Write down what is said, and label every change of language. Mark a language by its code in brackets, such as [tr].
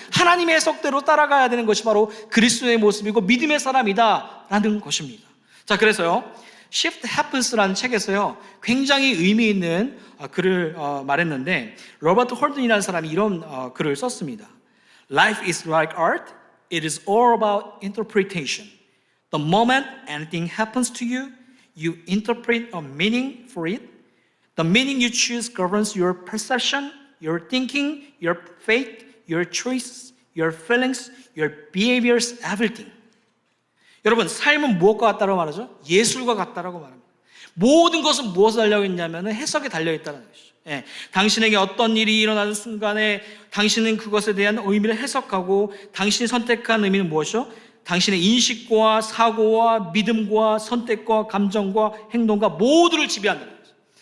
[ko] 하나님의 해석대로 따라가야 되는 것이 바로 그리스도의 모습이고 믿음의 사람이다라는 것입니다. 자, 그래서요, Shift Happens라는 책에서요, 굉장히 의미 있는 글을 말했는데, 로버트 홀든이라는 사람이 이런 글을 썼습니다. [en] Life is like art. It is all about interpretation. The moment anything happens to you, you interpret a meaning for it. The meaning you choose governs your perception, your thinking, your faith, your choices, your feelings, your behaviors, everything. [ko] 여러분, 삶은 무엇과 같다고 말하죠? 예술과 같다라고 말합니다. 모든 것은 무엇에 달려있냐면 해석에 달려있다는 것이죠. 당신에게 어떤 일이 일어나는 순간에 당신은 그것에 대한 의미를 해석하고, 당신이 선택한 의미는 무엇이죠? 당신의 인식과 사고와 믿음과 선택과 감정과 행동과 모두를 지배한다는 거죠.